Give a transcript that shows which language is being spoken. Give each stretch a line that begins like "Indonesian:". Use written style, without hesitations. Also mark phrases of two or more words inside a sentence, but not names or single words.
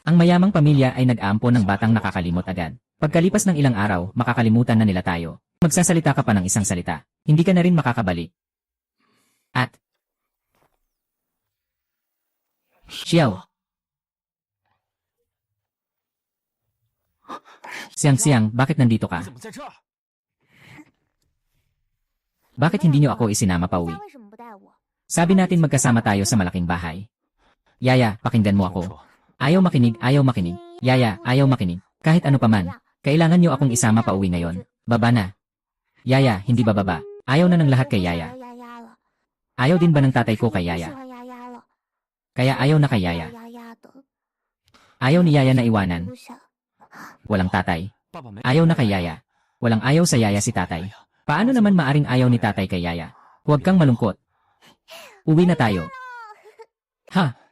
Filipino: Ang mayamang pamilya ay nag-aampo ng batang nakakalimot agad. Pagkalipas ng ilang araw, makakalimutan na nila tayo. Magsasalita ka pa ng isang salita. Hindi ka na rin makakabalik. At Xiao. Siyang-siyang, bakit nandito
Chinese: 你
Filipino: ka?
Chinese: 怎么在这儿？
Filipino: Bakit hindi niyo ako isinama pa uwi?
Chinese: 为什么不带我？
Filipino: Sabi natin magkasama tayo sa malaking bahay. Yaya, pakinggan mo ako. Ayaw makinig, ayaw makinig. Yaya, ayaw makinig. Kahit ano paman, kailangan niyo akong isama pa uwi ngayon. Baba na. Yaya, hindi bababa. Ayaw na ng lahat kay Yaya.
Chinese: 丫丫了，
Filipino: Ayaw din ba ng tatay ko kay
Chinese: 喜
Filipino: Yaya?
Chinese: 欢丫丫了，
Filipino: Kaya ayaw na kay Yaya.
Chinese: 丫丫的，
Filipino: Ayaw ni Yaya na iwanan.
Chinese: 不想。
Filipino: Walang tatay.
Chinese: 爸爸没
Filipino: Ayaw na kay Yaya. Walang ayaw sa Yaya si tatay. Paano naman maaring ayaw ni tatay kay Yaya? Huwag kang malungkot. Uwi na tayo. Ha?